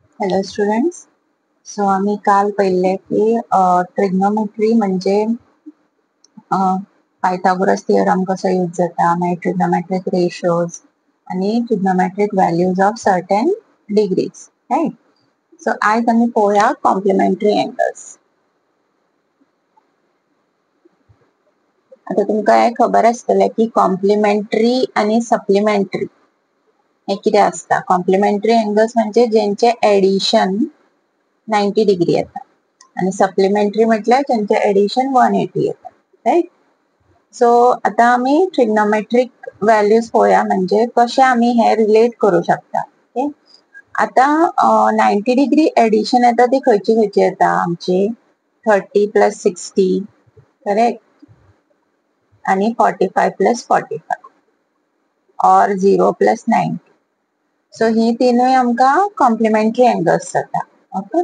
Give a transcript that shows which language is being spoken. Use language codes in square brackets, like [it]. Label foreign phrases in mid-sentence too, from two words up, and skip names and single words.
[en] hello students. [kok] सो आम्ही काल पहिले की ट्रिग्नोमेट्री म्हणजे [en] Pythagoras theorem [kok] कसं यूज जाता, मागीर [en] trigonometric ratios [kok] आणि [en] trigonometric values of certain degrees, [kok] राईट. सो आज आम्ही पळोवया [en] complementary angles. [kok] आता तुमकां हे खबर आसतलें की कॉम्प्लिमेंटरी आणि सप्लिमेंटरी हे कितें आसता. [en] complementary angles [kok] म्हणजे जेंचे एडिशन 90 डिग्री येता आणि सप्लिमेंटरी म्हटल्यार त्यांचे एडिशन 180 येता, राईट. सो आता आम्ही [en] trigonometric values [kok] पळोवया म्हणजे कशे आम्ही हे रिलेट करू शकता. ओके. आता 90 डिग्री एडिशन येता ती खंयची खंयची येता आमची 30 + 60, करेक्ट, आणि 45 + 45 और 0 + 90. सो ही तीनूय आमकां [en] complementary angles [kok] जाता. ओके.